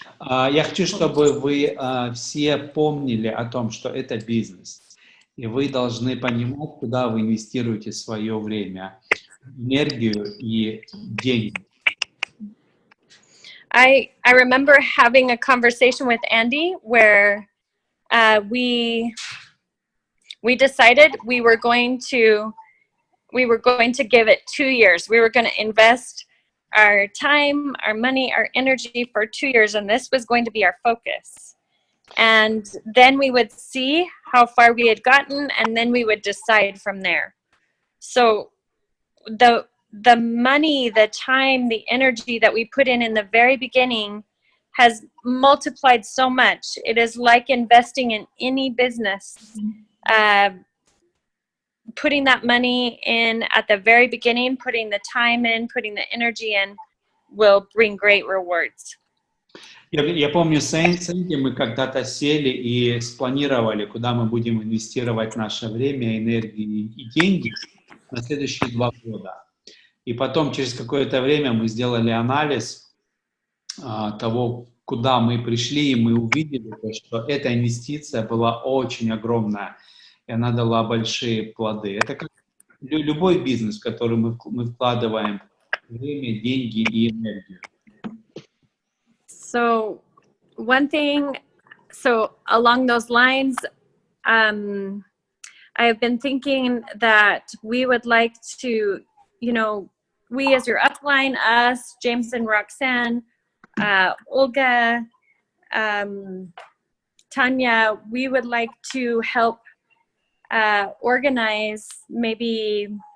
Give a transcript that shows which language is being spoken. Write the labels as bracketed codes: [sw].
[ru] Я хочу, чтобы вы все помнили о том, что это бизнес. И вы должны понимать, куда вы инвестируете свое время, энергию и деньги. [en] I remember having a conversation with Andy where we decided we were going to give it 2 years. We were going to invest our time, our money, our energy for 2 years, and this was going to be our focus. And then we would see how far we had gotten, and then we would decide from there. So the money, the time, the energy that we put in the very beginning has multiplied so much. It is like investing in any business. Putting that money in at the very beginning, putting the time in, putting the energy in, will bring great rewards. [ru] Я помню, с Энди мы когда-то сели и спланировали, куда мы будем инвестировать наше время, энергию и деньги на следующие 2 года. И потом, через какое-то время, мы сделали анализ того, куда мы пришли, и мы увидели, что эта инвестиция была очень огромная, и она дала большие плоды. Это как любой бизнес, в который мы вкладываем время, деньги и энергию. [en] So one thing, so along those lines, I've been thinking that we would like to, you know, we as your upline, us, James and Roxanne, Olga, Tanya, we would like to help organize, maybe